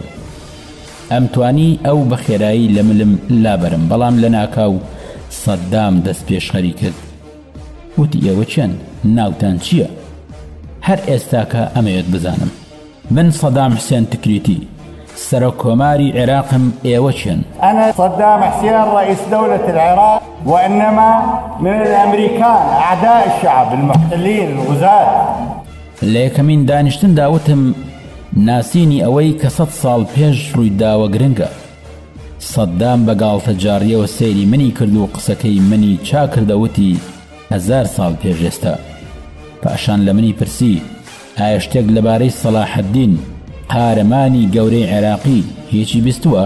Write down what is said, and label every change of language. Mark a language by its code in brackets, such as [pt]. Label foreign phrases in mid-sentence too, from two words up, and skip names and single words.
[ckb] ئەم توانی ئەو بە خێرایی لە ملم لابەرم، بەڵام لە ناکاو سەددام دەست پێشخەری کرد. وتی ئێوە چێن؟ ناوتان چییە؟ هەر ئێستاکە ئەمەوێت بزانم. من سەدام حسێن تکریتی، سەرۆک کۆماری عێراقم، ئێوە چێن؟ [ar] أنا صدام حسين رئيس دولة العراق، وإنما من الأمريكان أعداء الشعب المحتلين الغزاة. [ckb] لە یەکەمین دانیشتن داوتم ناسینی ئەوەی کە 100 ساڵ پێش ڕوویداوە گرنگە. سەددام بە گاڵتە جاڕیەوە سەیری منی کرد و قسەکەی منی چاکردەوتی 1000 ساڵ پێش ئێستا. پاشان لە منی پرسی ئایا شتێک لەبارەی سەلاح الدین قارەمانی گەورەی عێراقی هیچی بیستووە؟